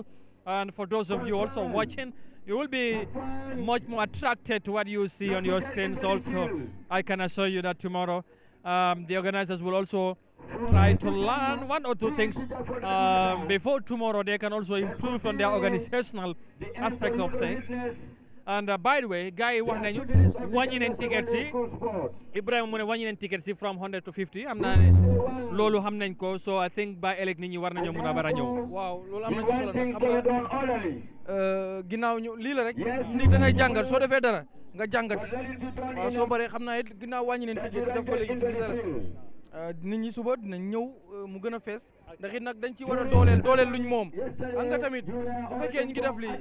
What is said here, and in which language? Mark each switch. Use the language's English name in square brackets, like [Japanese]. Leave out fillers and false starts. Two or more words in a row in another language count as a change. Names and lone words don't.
[English] And for those of you also watching, you will be much more attracted to what you see on your screens also. I can assure you that tomorrow, the organizers will also try to learn one or two things before tomorrow. They can also improve on their organizational aspects of things. And by the way, [Wolof] guy wax nañu wàññi nañ tickets yi Ibrahima mu ne wàññi nañ tickets yi [English] from 100 to 50 [Wolof] am naa ne loolu xam nañ ko, [English] so I think by [Wolof] ëllëg nit ñi war nañoo mun a bara ñëw. waaw loolu am na ci solo nag xam nga ginnaaw ñu lii la rek nit da ngay jàngat soo defee dara nga jàngat waaw soo baree xam naa it ginnaaw wàññi nañ tickets def ko léegi fii dara nit ñi suba dinañ ñëw mu gën a fees ndax it nag dañ ci war a dooleel luñ moom xam nga tamit bu fekkee ñu ngi def lii